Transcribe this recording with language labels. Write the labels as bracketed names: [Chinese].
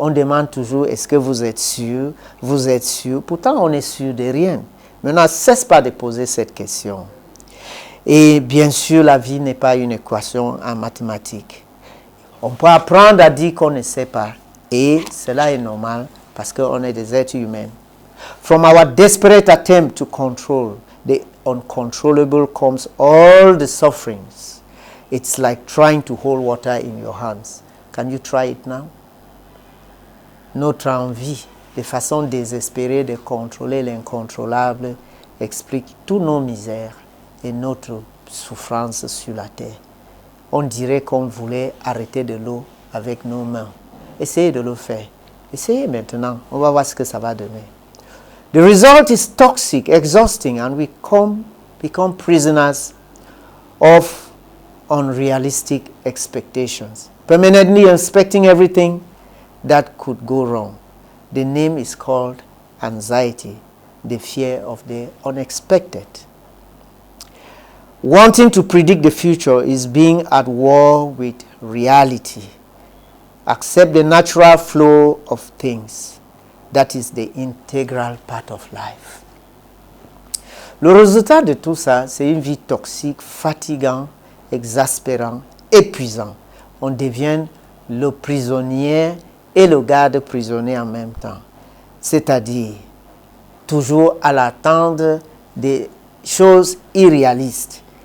[French] On demande toujours, est-ce que vous êtes sûr? Vous êtes sûr? Pourtant, on est sûr de rien. Mais on ne cesse pas de poser cette question. Et bien sûr, la vie n'est pas une équation en mathématiques. On peut apprendre à dire qu'on ne sait pas. Et cela est normal parce qu'on est des êtres humains. [English] From our desperate attempt to control the uncontrollable comes all the sufferings. It's like trying to hold water in your hands. Can you try it now? [French] Notre envie, de façon désespérée de contrôler l'incontrôlable, explique tous nos misères et notre souffrance sur la terre. On dirait qu'on voulait arrêter de l'eau avec nos mains. Essayez de le faire. Essayez maintenant. On va voir ce que ça va donner. [English] The result is toxic, exhausting, and we become prisoners of unrealistic expectations. Permanently expecting everything that could go wrong. The name is called anxiety, the fear of the unexpected. Wanting to predict the future is being at war with reality. Accept the natural flow of things. That is the integral part of life. [French] Le résultat de tout ça, c'est une vie toxique, fatigante, exaspérante, épuisante. On devient le prisonnier et le garde-prisonnier en même temps. C'est-à-dire, toujours à l'attente des choses irréalistes.